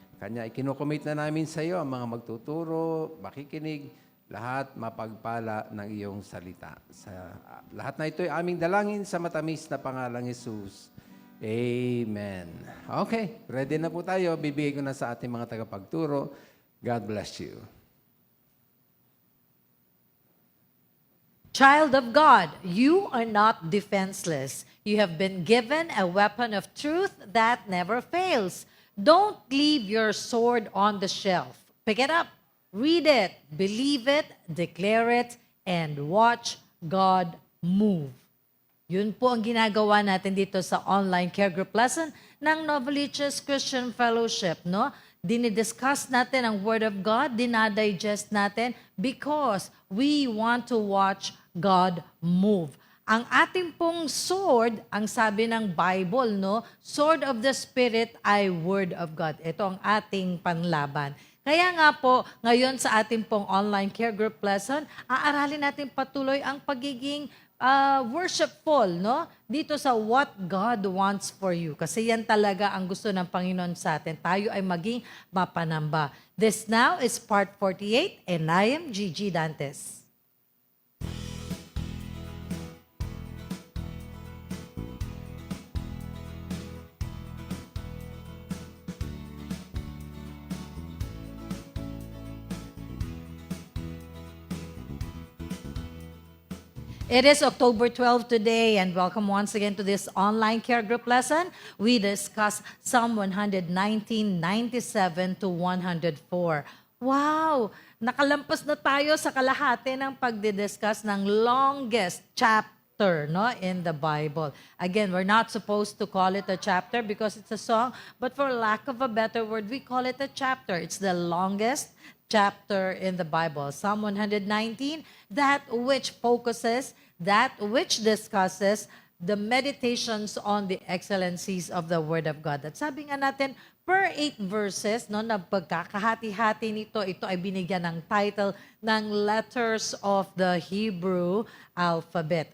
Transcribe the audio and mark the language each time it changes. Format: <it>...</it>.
<tl>Kanya ikinukomit na namin sa iyo ang mga magtuturo, makikinig, lahat mapagpala ng iyong salita. Sa lahat na ito ay aming dalangin sa matamis na pangalang Jesus. Amen. Okay, ready na po tayo. Bibigay ko na sa ating mga tagapagturo.</tl> <en>God bless you. Child of God, you are not defenseless. You have been given a weapon of truth that never fails. Don't leave your sword on the shelf. Pick it up, read it, believe it, declare it, and watch God move.</en> <tl>Yun po ang ginagawa natin dito sa online care group lesson ng Novaliches Christian Fellowship, no? Dinidiscuss natin ang Word of God, dinadigest natin</tl> <en>because we want to watch God move.</en> <tl>Ang ating pong sword, ang sabi ng Bible, no?</tl> <en>Sword of the Spirit ay Word of God.</en> <tl>Ito ang ating panlaban. Kaya nga po, ngayon sa ating pong online care group lesson, aaralin natin patuloy ang pagiging worshipful, no? Dito sa</tl> <en>what God wants for you.</en> <tl>Kasi yan talaga ang gusto ng Panginoon sa atin. Tayo ay maging mapanamba.</tl> <en>This now is part 48 and I am Gigi Dantes. It is October 12 today, and welcome once again to this online care group lesson. We discuss Psalm 119, 97 to 104. Wow!</en> <tl>Nakalampas na tayo sa kalahati ng pagdidiscuss ng longest chapter, no, in the Bible.</tl> <en>Again, we're not supposed to call it a chapter because it's a song, but for lack of a better word, we call it a chapter. It's the longest chapter in the Bible. Psalm 119, that which focuses, that which discusses the meditations on the excellencies of the Word of God.</en> <tl>At sabi nga natin, per 8 verses, no, na pagkakahati-hati nito, ito ay binigyan ng title ng Letters of the Hebrew Alphabet.</tl>